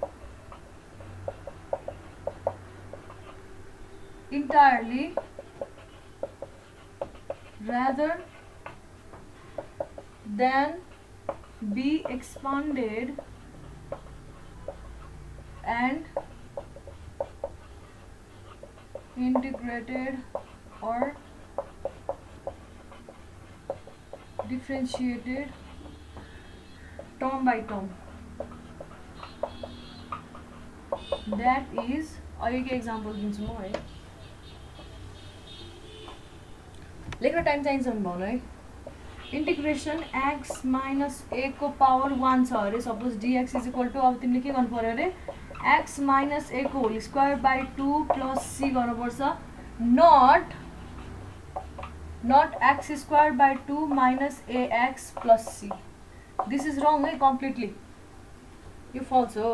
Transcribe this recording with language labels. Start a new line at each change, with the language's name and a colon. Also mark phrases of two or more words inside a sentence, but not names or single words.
English: entirely rather than be expanded and integrated or differentiated term by term. That is,
Nepali: अघि के एक्जाम्पल दिन्छु म है, लेख्न टाइम चाहिन्छ भने भन्नु है।
English: integration x minus a को पावर 1
Nepali: छ अरे,
English: suppose dx is equal to,
Nepali: अब तिमीले के गर्नु पर्यो अरे,
English: x minus a
Nepali: को
English: whole square/2 plus c
Nepali: गर्नुपर्छ,
English: not x²/2 minus ax plus c. this is wrong है कम्प्लिटली,
Nepali: यो फल्स हो।